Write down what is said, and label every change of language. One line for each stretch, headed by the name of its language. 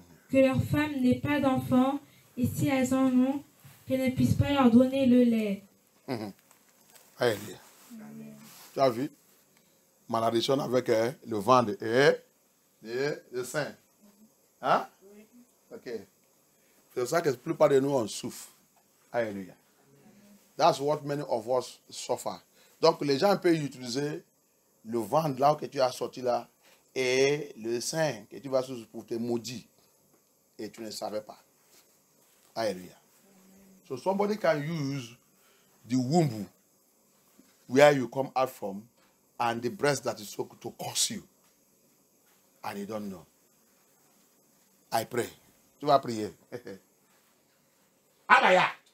French: Que leurs femmes n'aient pas d'enfants, et si elles en ont, qu'elles ne puissent pas leur donner le lait. Alléluia. Tu as vu? Malédiction avec le ventre et le sein. Hein? Ok. C'est pour ça que la plupart de nous, on souffre. Alléluia.
English: That's what many of us suffer.
French: Donc, les gens peuvent utiliser le ventre là que tu as sorti là et le sein que tu vas pour te maudire. et tu ne savais pas. Alléluia.
English: So somebody can use the womb where you come out from and the breast that is so to curse you. And you don't know. I pray.
French: Tu vas prier.
English: Abaya.